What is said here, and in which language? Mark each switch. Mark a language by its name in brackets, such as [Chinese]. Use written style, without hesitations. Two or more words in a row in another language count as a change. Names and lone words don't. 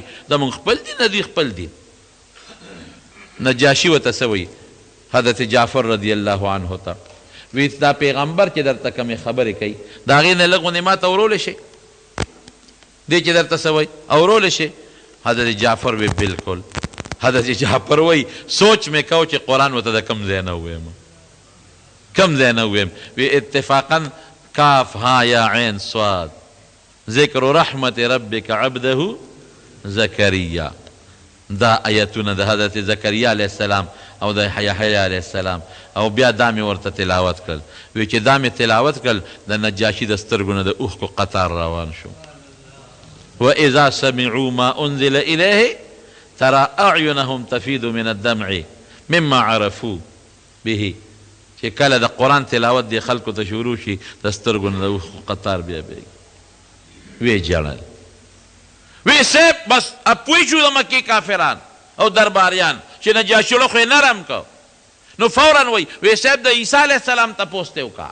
[Pashto] زمونږ خپل دین نه دوی خپل دین. نجاشي ورته څه وایي حضرت جعفر [Arabic] رضی الله عنه [Pashto] ته، وی دا پیغمبر چې درته کومې خبرې کوي د هغې نه لږ غوندې ما ته اورولی شي؟ دی چې درته څه وایي اورولی شي؟ حضرت جعفر وی بلکل. حضرت جعفر وایي سوچ مې کو چې قرآن ورته د کوم ځای نه وویم، کوم ځای نه وویم. وی اتفاقا [Arabic] کاف ها یا عین صاد ذکر رحمت ربک عبده زکریا، [Pashto] دا آیتونه د حضرت زکریا [Arabic] علیه السلام [Pashto] او د یحیی [Arabic] علیه السلام، [Pashto] او بیا دا مې ورته تلاوت کړل. وی چې دا مې تلاوت کړل د نجاشي د سترګو نه د اوښکو قطار روان شو. [Arabic] واذا سمعوا ما انزل الیه ترى اعینهم تفیض من الدمع مما عرفوا به، [Pashto] چې کله د قرآن تلاوت دی خلکو ته شروع شي د سترګو نه د اوښکو قطار بیا بیږي. وی جړل، وی صاحب بس اپوی شو د مکې کافران او درباریان چې نجاشي خو یې نرم کو. نو فوراً وی صاحب د عیسی [Arabic] علیه السلام [Pashto] تپوس ته وکړه.